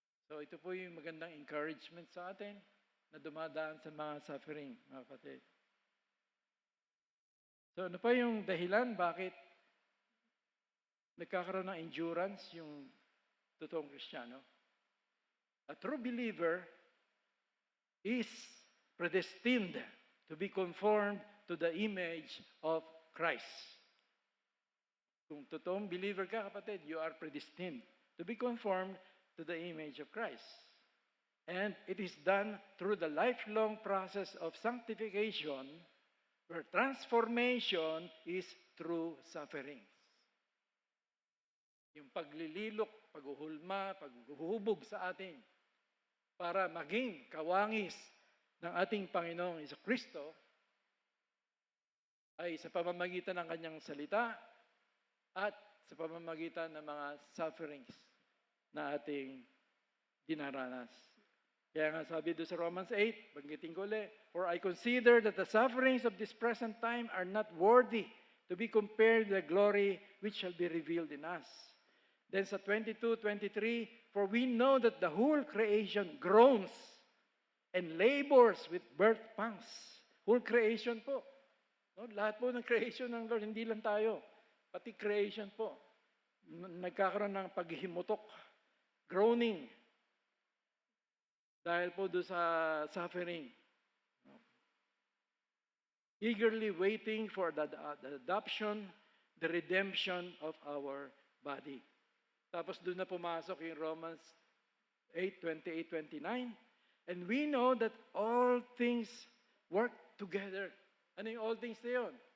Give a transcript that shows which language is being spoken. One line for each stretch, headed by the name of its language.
Filipino: So ito po yung magandang encouragement sa atin na dumadaan sa mga suffering, mga kapatid. So ano pa yung dahilan bakit nagkakaroon ng endurance yung totoong Kristiyano?
English: A true believer is predestined to be conformed to the image of Christ.
Filipino: Kung totoong believer ka, kapatid,
English: you are predestined to be conformed to the image of Christ. And it is done through the lifelong process of sanctification, where transformation is through sufferings.
Filipino: Yung paglililok, paghuhulma, paghuhubog sa atin para maging kawangis ng ating Panginoong Kristo ay sa pamamagitan ng kanyang salita at sa pamamagitan ng mga sufferings na ating dinaranas. Kaya nga sabi doon sa Romans 8, banggitin ko ulit,
English: "For I consider that the sufferings of this present time are not worthy to be compared with the glory which shall be revealed in us." Then sa 22:23, "For we know that the whole creation groans and labors with birth pangs." Whole creation po. No?
Filipino: Lahat po ng creation ng Lord, hindi lang tayo. Pati creation po. Nagkakaroon ng paghihimutok, groaning, dahil po doon sa suffering.
English: Eagerly waiting for the adoption, the redemption of our body.
Filipino: Tapos doon na pumasok yung Romans 8:28-29.
English: "And we know that all things work together."
Filipino: Ano yung all things na yun?